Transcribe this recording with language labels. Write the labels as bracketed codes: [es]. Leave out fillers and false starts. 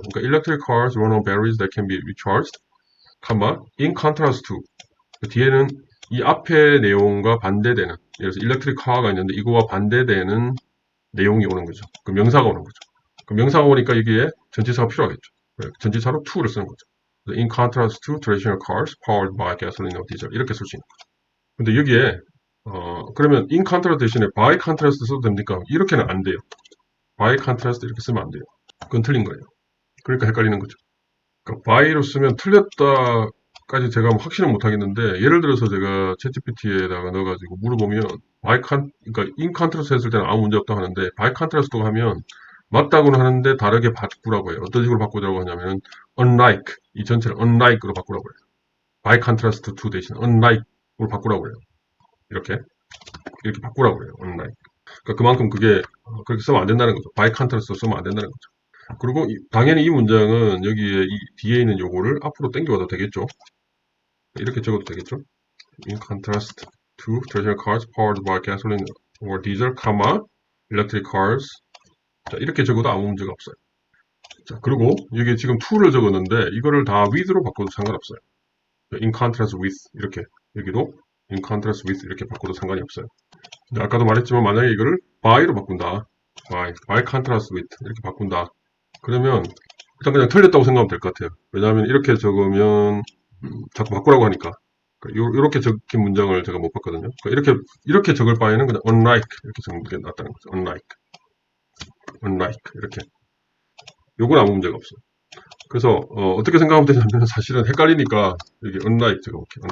[ko] 그러니까 [en] electric cars run on batteries that can be recharged, in contrast to [ko] 뒤에는 이 앞의 내용과 반대되는 예를 들어서 electric car가 있는데 이거와 반대되는 내용이 오는 거죠. 그 명사가 오는 거죠. 그 명사가 오니까 여기에 전치사가 필요하겠죠. 전치사로 to를 쓰는 거죠. [en] in contrast to traditional cars powered by gasoline or diesel [ko] 이렇게 쓸 수 있는 거죠. 근데 여기에 그러면 in contrast 대신에 by contrast 써도 됩니까? 이렇게는 안 돼요. by contrast 이렇게 쓰면 안 돼요. 그건 틀린 거예요. 그러니까 헷갈리는 거죠. 그러니까 by로 쓰면 틀렸다까지 제가 확신은 못 하겠는데 예를 들어서 제가 챗GPT에다가 넣어가지고 물어보면 그러니까 in contrast 했을 때는 아무 문제 없다고 하는데 by contrast도 하면 맞다고는 하는데 다르게 바꾸라고 해요. 어떤 식으로 바꾸자고 하냐면 unlike 이 전체를 unlike로 바꾸라고 해요. [en] by contrast to [ko] 대신 unlike로 바꾸라고 해요. 이렇게 바꾸라고 해요. unlike. 그러니까 그만큼 그게 그렇게 쓰면 안 된다는 거죠. by contrast로 쓰면 안 된다는 거죠. 그리고 당연히 이 문장은 여기에 이 뒤에 있는 요거를 앞으로 당겨와도 되겠죠. 이렇게 적어도 되겠죠. [en] in contrast to traditional cars powered by gasoline or diesel, electric cars. [ko] 자, 이렇게 적어도 아무 문제가 없어요. 자, 그리고 여기 지금 to를 적었는데 이거를 다 with로 바꿔도 상관없어요. [en] in contrast with [ko] 이렇게 여기도 in contrast with 이렇게 바꿔도 상관이 없어요. 근데 아까도 말했지만 만약에 이거를 by로 바꾼다. [en] by contrast with [ko] 이렇게 바꾼다. 그러면 일단 그냥 틀렸다고 생각하면 될 것 같아요. 왜냐하면 이렇게 적으면 자꾸 바꾸라고 하니까 이렇게 적힌 문장을 제가 못 봤거든요. 그러니까 이렇게 적을 바에는 그냥 unlike 이렇게 적는 게 낫다는 거죠. unlike 이렇게 요건 아무 문제가 없어요. 그래서 어떻게 생각하면 되냐면 사실은 헷갈리니까 여기 unlike 적어볼게요.